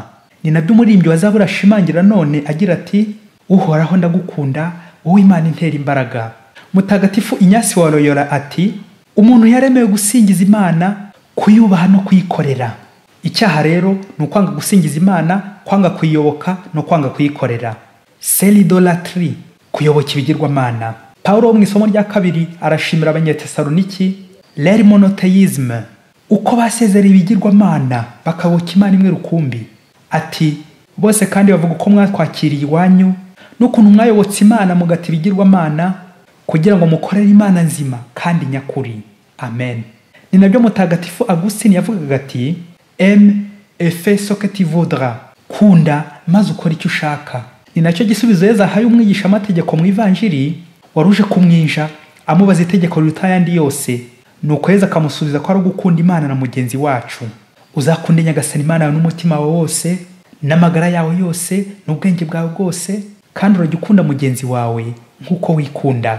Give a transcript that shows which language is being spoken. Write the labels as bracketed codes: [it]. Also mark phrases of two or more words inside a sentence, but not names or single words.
[rw] Ni nabyo umuririmbyi wa Zaburi ashimangira none agira ati uhoraho ndagukunda wowe Imana intera imbaraga. Mutagatifu Inyasi wa Loyola ati umuntu yaremewe gusingiza Imana, kuyubaha no kuyikorera. Icyaha rero ni ukwanga gusingiza Imana, kwanga kuyiyoboka no kwanga kuyikorera. [fr] C'est l'idolâtrie, [rw] kuyoboka ibigirwamana. Paulo mu isomo rya kabiri arashimira abanyetesaloniki [fr] leur monothéisme, [rw] uko basezerera ibigirwamana bakayoboka Imana imwe rukumbi. Ati bose kandi bavuga uko mwatwakiriye iwanyu n'ukuntu mwayobotse Imana mugata ibigirwamana kugira ngo mukorere Imana nzima kandi nyakuri. Amen. Ni nabyo Mutagatifu Agustin yavugaga ati [fr] aime et fais ce que tu voudras, [rw] kunda maze ukora icyo ushaka. Ni nacyo gisubizo Yesu ahaye umwigisha amategeko mu Ivanjiri waruje kumwinja amubaza itegeko riruta ayandi yose. Nuko Yesu akamusubiza ko ari gukunda Imana na mugenzi wacu. Uzakunde Nyagasani Imana yawe n'umutima wawe wose, n'amagara yawe yose, n'ubwenge bwawe bwose, kandi urajya ukunda mugenzi wawe nk'uko wikunda.